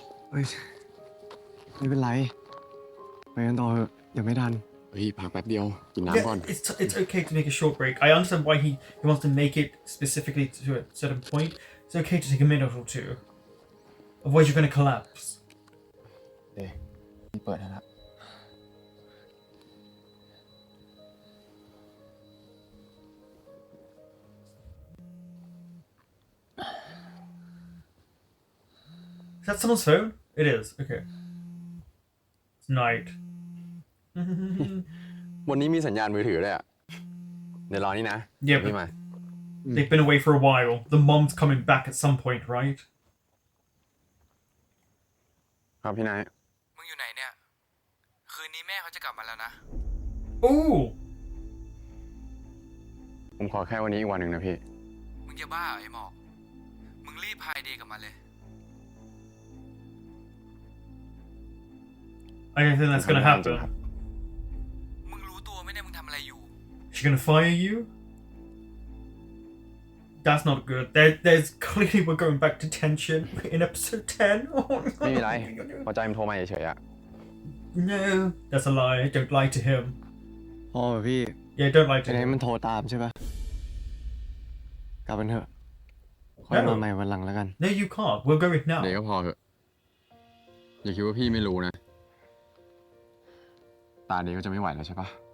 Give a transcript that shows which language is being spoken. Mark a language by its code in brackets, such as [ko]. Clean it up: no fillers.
[th] เฮ้ยไม่เป็นไรไปกันต่อเถอะเดี๋ยวไม่ทัน เฮ้ยพักแป๊บเดียวกิน [en] Yeah, [th] น้ำก่อน [en] it's okay to make a short break. I understand why he wants to make it specifically to a certain point. It's okay to take a minute or two. Otherwise, you're going to collapse. [th] เดี๋ยวนี่เปิดให้ละ [en] Is that someone's phone? It is. Okay. It's night. [th] วันนี้มีสัญญาณมือถือด้วยอ่ะ เดี๋ยวรอนี่นะ [en] Yeah, [th] พี่ [en] but [th] มา [en] they've been away for a while. The mom's coming back at some point, right? [th] ครับพี่นาย มึงอยู่ไหนเนี่ย คืนนี้แม่เขาจะกลับมาแล้วนะ Ooh! ผมขอแค่วันนี้อีกวันหนึ่งนะพี่ มึงจะบ้าเหรอไอ้หมอก มึงรีบพายเดย์กลับมาเลย [en] I don't think that's gonna happen. [th] มึงรู้ตัวไหมเนี่ยมึงทำอะไรอยู่ [en] She's gonna fire you? That's not good. There's clearly we're going back to tension in episode 10. [th] ไม่มีไรพอใจมันโทรมาเฉยๆอะ [en] No, that's a lie. Don't lie to him. [th] พ่อพี่ [en] Yeah, don't lie to [th] ไอ้ไหน [en] him. [th] มันโทรตามใช่ปะกลับกันเถอะค่อยมาใหม่วันหลังแล้วกัน [en] No, you can't. We'll go with now. [th] เดี๋ยวก็พอเถอะอย่าคิดว่าพี่ไม่รู้นะ ตาเดียวก็จะไม่ไหวแล้วใช่ปะ